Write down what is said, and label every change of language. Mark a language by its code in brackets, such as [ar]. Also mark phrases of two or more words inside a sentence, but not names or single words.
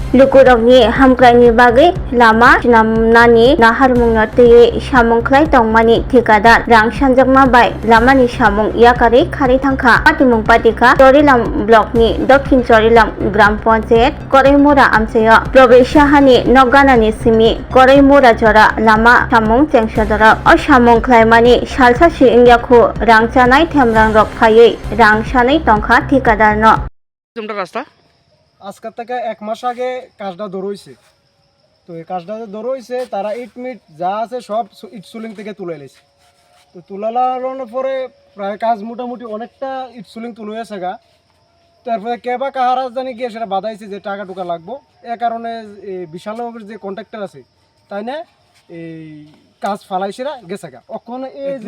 [trp] Lukurokni hamkraini bagui lama namnani naharmungno tui samung khlai tongmani thikadar rang sanjakma bai lamani samung yakari khari thangkha patimung patika Chorilam blockni Dokhin Chorilam Gram Panchayat Koraimura amsayo Probesh Sahani Nogganani simi Koraimura jora lama samung chengsadara o samung khlaimani salsasi ingyakhu rang chanai themrang rok phaiui rang sanai tongkha thikadarno [bn] তোমরা রাস্তা আজকের থেকে 1 মাস আগে কাজটা দৌড়ইছে তো এই কাজটা দৌড়ইছে তারা ইট মিট যা আছে সব ইট সুলিং থেকে তুলে এলেছে তো তুলানোর পরে প্রায় কাজ মোটামুটি অনেকটা ইট সুলিং তুলে গেছে গা তারপরে কেবা কাহারা জানি গিয়ে সেটা বাধাইছে যে টাকা টুকা লাগবো এ কারণে বিশালনগরের যে কন্ট্রাক্টর আছে তাই না এই কাজ ফালাইছেরা গেছে গা ওখানে এই যে